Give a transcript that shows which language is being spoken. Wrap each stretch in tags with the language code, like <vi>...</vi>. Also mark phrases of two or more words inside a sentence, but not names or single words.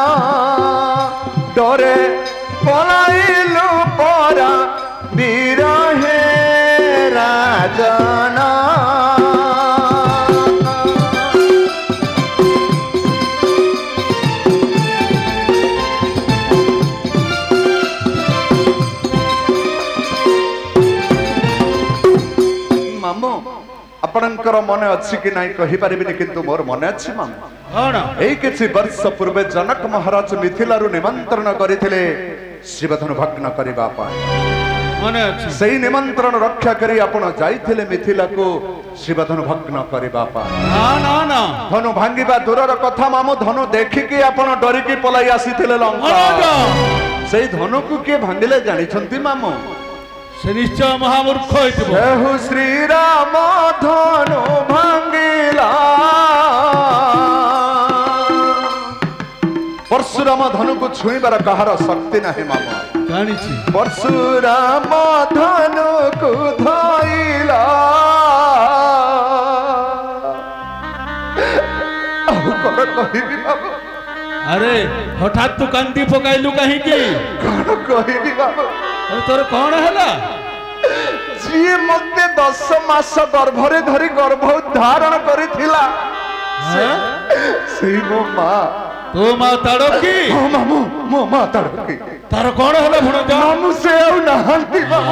<or>ଡୋରେ ପଳାଇଲୁ ପରା ବୀର ହେ ରାଜନ ମାମୁଁ ଆପଣଙ୍କର ମନ ଅଛି କି ନାହିଁ କହି ପାରିବିନି କିନ୍ତୁ ମୋର ମନ ଅଛି ମାମୁଁ कौन ଏଇ କିଛି ବର୍ଷ ପୂର୍ବେ ଜନକ ମହାରାଜ ମିଥିଳାରୁ ନିମନ୍ତ୍ରଣ କରିଥିଲେ ଶିବଧନୁ ଭଗ୍ନ କରିବା ପାଇଁ ମନ ଅଛି ସେଇ ନିମନ୍ତ୍ରଣ ରକ୍ଷା କରି ଆପଣ ଯାଇଥିଲେ ମିଥିଳା କୁ ଶିବଧନୁ ଭଗ୍ନ କରିବା ପାଇଁ ନା ନା ନା ଧନୁ ଭାଙ୍ଗିବା ଦୂରର କଥା ମାମୁଁ ଧନୁ ଦେଖିକି ଆପଣ ଡରିକି ପଳାଇ ଆସିଥିଲେ ଲଙ୍କା भणजा ସେଇ ଧନୁ କୁ କେ ଭାଙ୍ଗିଲେ ଜାଣି ଛନ୍ତି ମାମୁଁ ସେ ନିଶ୍ଚୟ ମହାମୂର୍ଖ ହୋଇଥିବ ଜୟ ଶ୍ରୀ ରାମ ଧନୁ ଭାଙ୍ଗିଲା ପରଶୁରାମ ଧନୁ କୁ ଛୁଇଁବାର କାହାର ଶକ୍ତି ନାହିଁ ମାମୁଁ जानिछि ପରଶୁରାମ ଧନୁ କୁ ଧଇଲା ଆଉ କଣ କହିବି ମାମୁଁ ଅରେ ହଠାତ୍ ତୁ କାନ୍ଦି ପକାଇଲୁ କାହିଁ କି କଣ କହିବି ମାମୁଁ ଅରେ ତୋର କଣ ହେଲା ଯିଏ ମତେ 10 ମାସ ଗର୍ଭରେ ଧରି ଗର୍ଭ ଧାରଣ କରିଥିଲା ସେଇ ମୋ ମାଁ ତୁ ମା ତାଡ଼କୀ ଓ ମାମୁଁ ମୋ ମାଁ ତାଡ଼କୀ ତାର କଣ ହେଲା ଭଣଜା ମାମୁଁ ସେ ଆଉ ନାହାନ୍ତି ମାମୁଁ</or>